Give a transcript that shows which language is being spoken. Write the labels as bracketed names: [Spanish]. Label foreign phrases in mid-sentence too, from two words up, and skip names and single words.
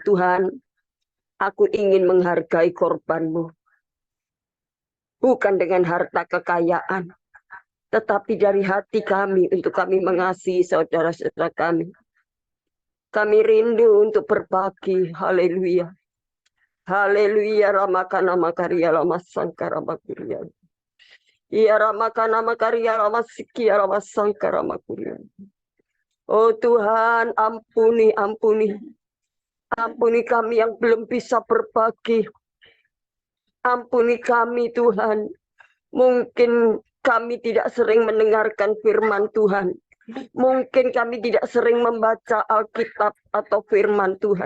[Indonesian] Tuhan, aku ingin menghargai korban-Mu. Bukan dengan harta kekayaan. Tetapi dari hati kami untuk kami mengasihi saudara-saudara kami. Kami rindu untuk berbagi. Haleluya. Haleluya. Ramakana makarya ramasangka ramakurya. Ya ramakana makarya ramasikya ramasangka ramakurya. Oh Tuhan, ampuni, ampuni. Ampuni kami yang belum bisa berbagi. Ampuni kami Tuhan. Mungkin kami tidak sering mendengarkan firman Tuhan. Mungkin kami tidak sering membaca Alkitab atau firman Tuhan.